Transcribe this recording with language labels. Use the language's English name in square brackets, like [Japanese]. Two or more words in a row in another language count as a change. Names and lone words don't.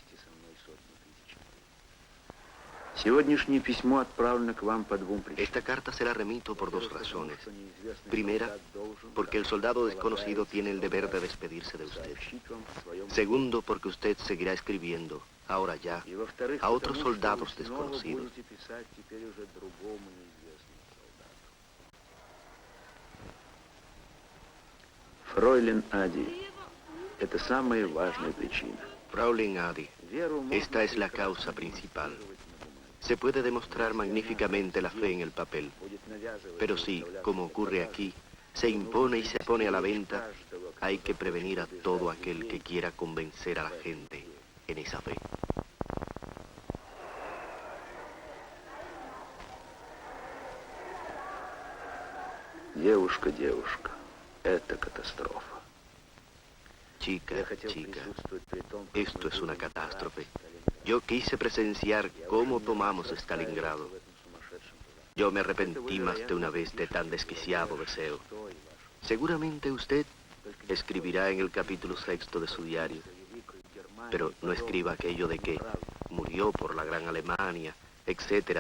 [Spanish] Esta carta se la remito por 2 razones. Primera, porque el soldado desconocido tiene el deber de despedirse de usted. Segundo, porque usted seguirá escribiendo, ahora ya, a otros soldados desconocidos. [Russian] Fräulein Adi, это самая важная причина. [Spanish] Fräulein Adi, esta es la causa principal. Se puede demostrar magníficamente la fe en el papel, pero si, como ocurre aquí, se impone y se pone a la venta, hay que prevenir a todo aquel que quiera convencer a la gente en esa fe. [Russian] Девушка, девушка, это катастрофа. [Spanish] Chica, chica, esto es una catástrofe. Yo quise presenciar cómo tomamos Stalingrado. Yo me arrepentí más de una vez de tan desquiciado deseo. Seguramente usted escribirá en el capítulo 6 de su diario, pero no escriba aquello de que murió por la Gran Alemania, etc.